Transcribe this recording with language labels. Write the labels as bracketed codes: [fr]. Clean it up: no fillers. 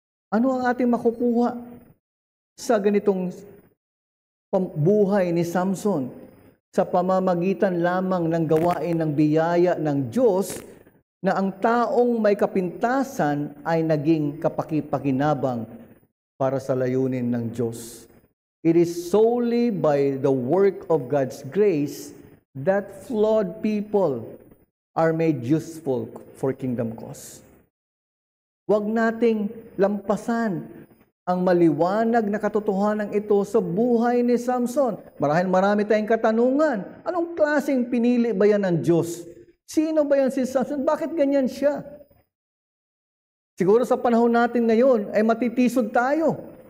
[tl] Ano ang ating makukuha sa ganitong buhay ni Samson? Sa pamamagitan lamang ng gawain ng biyaya ng Diyos na ang taong may kapintasan ay naging kapaki-pakinabang para sa layunin ng Diyos. [en] It is solely by the work of God's grace that flawed people are made useful for kingdom cause. [tl] Huwag nating lampasan ang maliwanag na katotohanan ito sa buhay ni Samson. Marahil marami tayong katanungan. Anong klaseng pinili ba yan ng Diyos? Sino ba yan si Samson? Bakit ganyan siya? Siguro sa panahon natin ngayon ay matitisod tayo.